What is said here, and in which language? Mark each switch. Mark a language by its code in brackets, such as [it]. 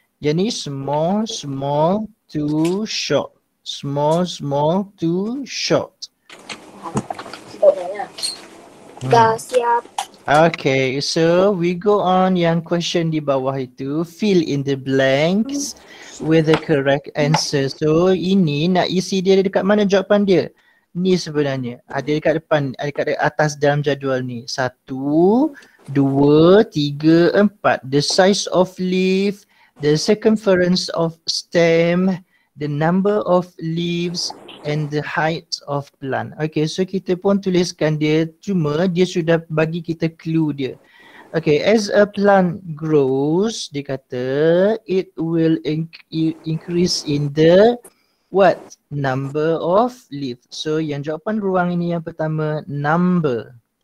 [en] Jadi small, small to short. Small, small to short. [ms] Dah siap. [en] Okay, so we go on [ms] yang [en] question [ms] di bawah itu. [en] Fill in the blanks with the correct answer. [ms] So ini nak isi dia dekat mana jawapan dia? Ni sebenarnya. Ada dekat depan, ada dekat atas dalam jadual ni. 1, 2, 3, 4. [en] The size of leaf, the circumference of stem, the number of leaves and the height of plant. [ms] Okay, so kita pun tuliskan dia, cuma dia sudah bagi kita clue dia. [en] Okay, as a plant grows, [ms] dia kata [en] it will increase in the what? Number of leaves. [ms] So yang jawapan ruang ini yang pertama, number.